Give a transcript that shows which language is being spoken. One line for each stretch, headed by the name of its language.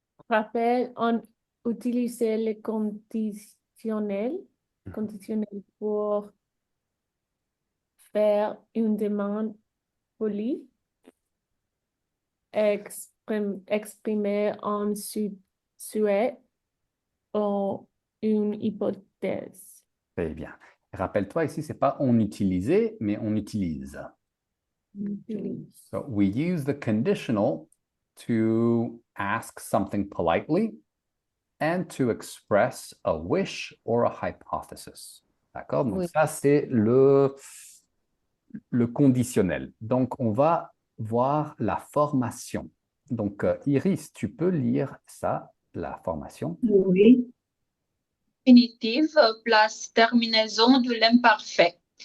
French: Rappel, on utilisait les conditionnels pour faire une demande polie, exprimer un souhait ou une hypothèse. Très bien. Rappelle-toi ici, c'est pas on utilisait, mais on utilise.
English: So we use the conditional to ask something politely and to express a wish or a hypothesis.
French: D'accord? Donc Oui. ça, c'est le conditionnel. Donc, on va voir la formation. Donc, Iris, tu peux lire ça, la formation? Oui. Infinitive place terminaison de l'imparfait.